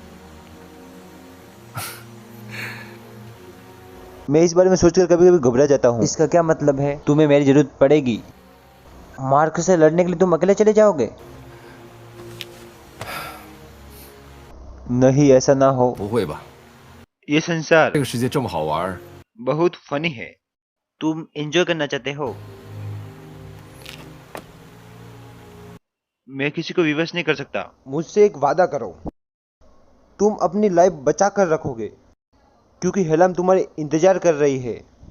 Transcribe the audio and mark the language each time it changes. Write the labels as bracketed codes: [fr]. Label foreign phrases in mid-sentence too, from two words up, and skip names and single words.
[hi] मैं इस बारे में सोचकर कभी कभी घबरा जाता हूँ। इसका क्या मतलब है? तुम्हें मेरी जरूरत पड़ेगी। मार्क से लड़ने के लिए तुम अकेले चले जाओगे? नहीं, ऐसा ना हो। [zh] 不会吧？ [hi] ये संसार [zh] 这个世界这么好玩， [hi] बहुत फनी है। तुम एंजॉय करना चाहते हो। मैं किसी को विवश नहीं कर सकता। मुझसे एक वादा करो। तुम अपनी लाइफ बचा कर रखोगे क्योंकि हेलम तुम्हारे इंतजार कर रही है।